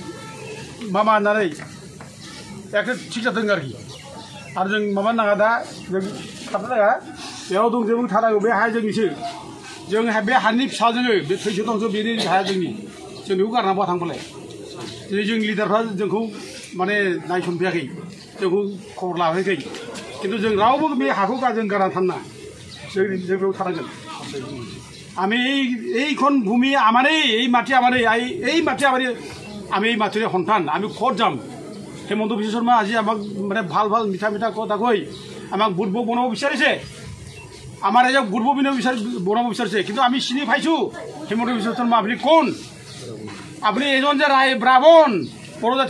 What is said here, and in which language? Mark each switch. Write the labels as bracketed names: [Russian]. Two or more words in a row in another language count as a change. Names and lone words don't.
[Bodo] मामा होननानै एखे थिग जादों आरोखि आरो जों माबा नाङा दा जों खारनो नाङा बेयाव दं जों थानांगौ बे हाया जोंनिसो जों बे हानि फिसा जोङो बे थैस' दंसो बेनि हाया जोंनि जों बेखौ गारनानै बहा थांबालाय दिनै जोंनि लिडारफ्रा जोंखौ माने नायसनफैयाखै जोंखौ खबर लाफैयाखै खिन्थु जों रावबो बे हाखौ जों गारनानै थांना जों बेयाव थानांगोन [Assamese] আমি এইখন ভূমি আমাৰেই এই মাটি আমাৰেই এই মাটি আমাৰেই আমি এই মাটিৰে সন্তান আমি ক'ত যাম হিমন্ত বিশ্ব শৰ্মা আজি আমাক মানে ভাল মিঠা কথা কৈ আমাক বুৰ্বক বনাব বিচাৰিছে আমাৰ এজন বুৰ্বক বনাব বিচাৰিছে কিন্তু আমি চিনি পাইছোঁ হিমন্ত বিশ্ব শৰ্মা আপুনি কোন আপুনি এজন যে ৰাৱণ বড়ো জাতিৰ